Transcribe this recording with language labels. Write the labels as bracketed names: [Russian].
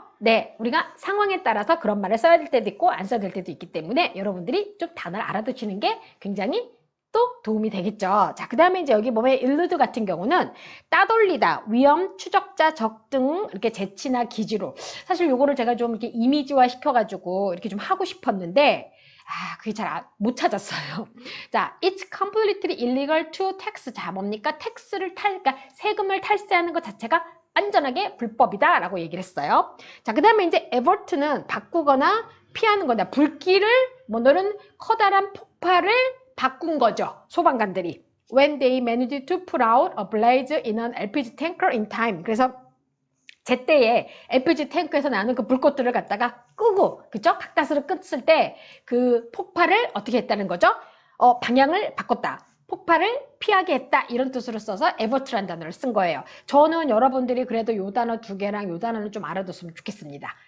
[Korean] 네, 우리가 상황에 따라서 그런 말을 써야 될 때도 있고 안 써야 될 때도 있기 때문에 여러분들이 좀 단어를 알아두시는 게 굉장히 또 도움이 되겠죠. 자, 그 다음에 이제 여기 보면 일루드 같은 경우는 따돌리다, 위험, 추적자, 적등, 이렇게 재치나 기지로. 사실 요거를 제가 좀 이렇게 이미지화 시켜가지고 이렇게 좀 하고 싶었는데, 그게 잘 못 찾았어요. [English] 자, it's completely illegal to tax. [Korean] 자, 뭡니까? 그러니까 세금을 탈세하는 것 자체가 완전하게 불법이다 라고 얘기를 했어요. 자, 그 다음에 이제 avert는 바꾸거나 피하는 거다. 불길을, 뭐너는 커다란 폭발을 바꾼 거죠. 소방관들이. [English] When they managed to put out a blaze in an LPG tanker in time. [Korean] 그래서 제때에 LPG 탱크에서 나는 그 불꽃들을 갖다가 끄고, 그죠? 가까스로 껐을 때 그 폭발을 어떻게 했다는 거죠? 방향을 바꿨다. 폭발을 피하게 했다. 이런 뜻으로 써서 에버트라는 단어를 쓴 거예요. 저는 여러분들이 그래도 요 단어 두 개랑 요 단어를 좀 알아뒀으면 좋겠습니다.